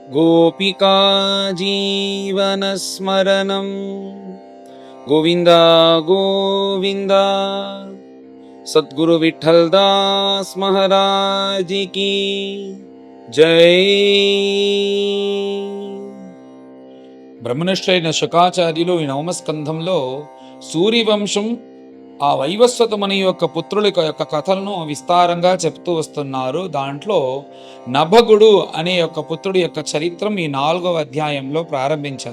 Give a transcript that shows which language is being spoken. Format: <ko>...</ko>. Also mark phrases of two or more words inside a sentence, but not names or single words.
<sa>गोपिका जीवनस्मरणं गोविन्द गोविन्द।</sa> <hi>सद्गुरु विठ्ठल दास महाराज की जय।</hi> <te>బ్రహ్మనిష్ఠులైన శుకాచార్యులు ఈ నవమ స్కంధంలో సూర్యవంశం ఆ వైవస్వతముని యొక్క పుత్రుల యొక్క కథలను విస్తారంగా చెప్తూ వస్తున్నారు. దాంట్లో నభగుడు అనే యొక్క పుత్రుడి యొక్క చరిత్రం ఈ 4వ అధ్యాయంలో ప్రారంభించారు.</te>